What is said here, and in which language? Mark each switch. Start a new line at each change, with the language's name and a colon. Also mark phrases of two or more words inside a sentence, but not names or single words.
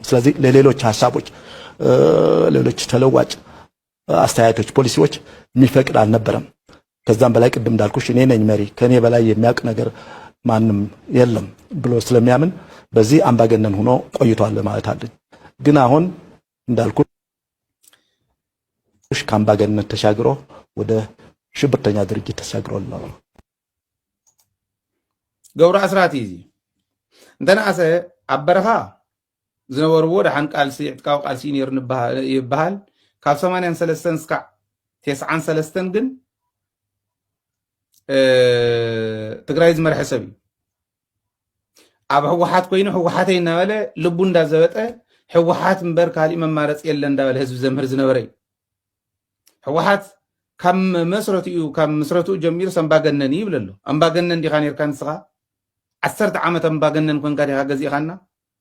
Amharic: ስለዚህ ለሌሎች ሐሳቦች ሌሎች ተለዋጭ አስተያየቶች ፖሊሲዎች የሚፈቅድ አልነበረም ከዛም በላይ ቅድም እንዳልኩሽ እኔ ነኝ መሪ ከኔ በላይ የሚያውቅ ነገር ማንም የለም ብሎ ስለሚያምን በዚህ አምባገነን ሆኖ ቆይቷል ማለት አለኝ ግን አሁን እንዳልኩሽ ከአምባገነን ተሻግሮ ወደ ሽብርተኛ ድርጅት ተሻግሯል
Tigrinya: ገብሩ ኣስራት እዩ እንተናእሰ ኣብ በረኻ ዝነበርዎ ደሓን ቃልሲ ዕጥቃዊ ቃልሲ ነይሩ ይበሃል ካብ 83 እስካዕ 93 ግን ትግራይ ዝመርሐ ሰብ እዩ ኣብ ሕወሓት ኮይኑ ሕወሓተይ እናበለ ልቡ እንዳዘበጠ ሕወሓት እምበር ካሊእ መማረፂ የለ እንዳበለ ህዝቢ ዘምህር ዝነበረ እዩ ሕወሓት ካብ መስረትኡ ጀሚሩ ኣምባገነን ይብል ኣሎ ኣምባገነን ዲኻ ነርካ ንስኻ 10 ዓመት ኣምባገነን ኮንካ ዲኻ ገዚእኻና